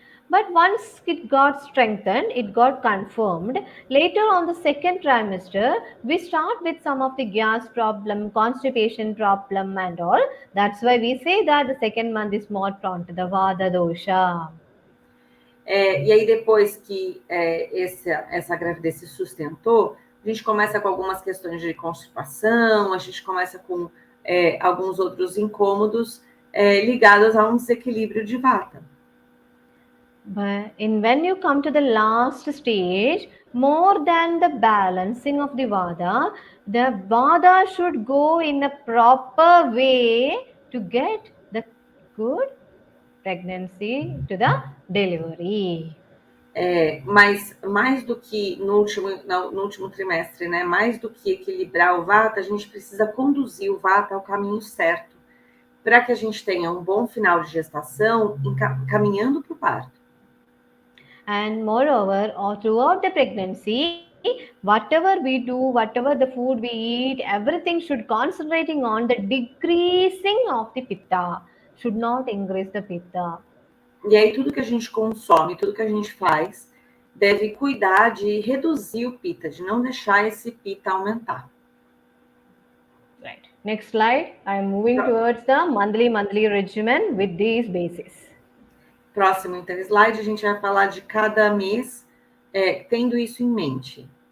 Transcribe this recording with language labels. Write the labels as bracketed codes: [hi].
[en] But once it got strengthened, it got confirmed. Later on the second trimester, we start with some of the gas problem, constipation problem and all. That's why we say that the second month is more prone to the vada dosha. [pt] E aí depois que essa gravidez se sustentou, a gente começa com algumas questões de constipação, a gente começa com alguns outros incômodos ligados a um desequilíbrio de vata. [en] But when you come to the last stage, more than the balancing of the vada should go in a proper way to get the good pregnancy to the delivery. [pt] Mas mais do que no último trimestre, né? Mais do que equilibrar o vata, a gente precisa conduzir o vata ao caminho certo, para que a gente tenha um bom final de gestação caminhando para o parto. [en] And moreover, throughout the pregnancy, whatever we do, whatever the food we eat, everything should concentrating on the decreasing of the pitta, should not increase the pitta. [pt] E aí tudo que a gente consome, tudo que a gente faz, deve cuidar de reduzir o pitta, de não deixar esse pitta aumentar. [en] Right. Next slide. I am moving towards the monthly regimen with these bases. [pt] Próximo, então, slide, a gente vai falar de cada mês, tendo isso em mente.